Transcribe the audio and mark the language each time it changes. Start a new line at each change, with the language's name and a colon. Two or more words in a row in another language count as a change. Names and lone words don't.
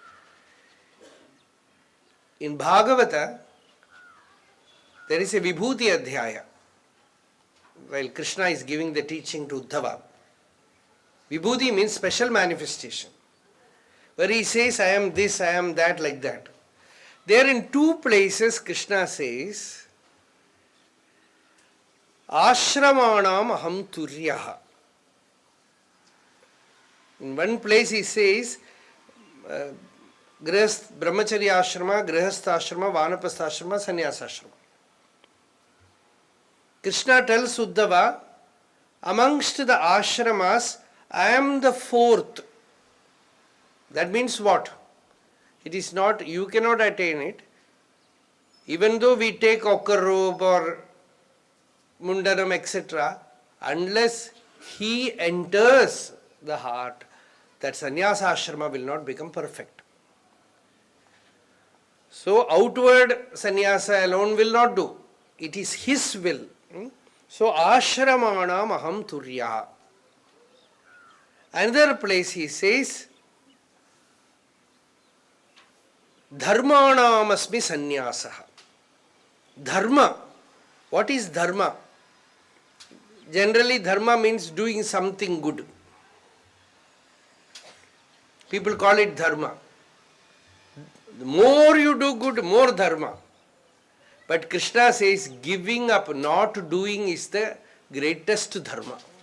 English: In Bhagavata, there is a Vibhuti Adhyaya. While Krishna is giving the teaching to Uddhava, Vibhuti means special manifestation. Where he says, I am this, I am that, like that. There in two places Krishna says,
Sanskrit: Ashramanam aham turyaha.
English: In one place he says,
Sanskrit: Brahmacharya ashrama, Grihastha ashrama, Vanapastha ashrama, Sannyasa ashrama.
English: Krishna tells Uddhava, amongst the ashramas, I am the fourth. That means what? It is not, you cannot attain it. Even though we take ochre robe or mundanam, etc., unless he enters the heart, that sannyasa ashrama will not become perfect. So outward sannyasa alone will not do. It is his will. So
Sanskrit: ashramanam aham turya.
English: Another place he says,
Sanskrit: dharmanam asmi sannyasah.
English: Dharma. What is dharma? Generally dharma means doing something good. People call it dharma. The more you do good, more dharma. But Krishna says giving up, not doing is the greatest dharma.